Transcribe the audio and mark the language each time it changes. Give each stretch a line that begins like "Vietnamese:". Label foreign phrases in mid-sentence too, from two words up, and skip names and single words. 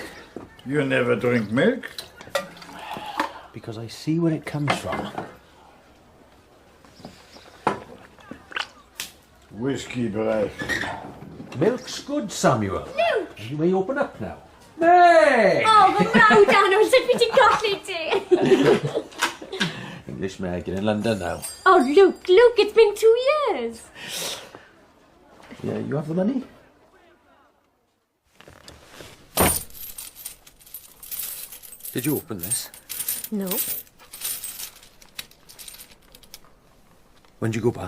English: You never drink milk? Because I see where it comes from. Whiskey breath. Milk's good, Samuel. Luke! You may open up now. Meg!
Welsh: Oh, fy mrawd Anw, sut fi ti'n colli ti?
English: English Meg, you're in London now. Oh, Luke, it's been 2 years. Yeah, you have the money? Did you open this? No. When did you go back?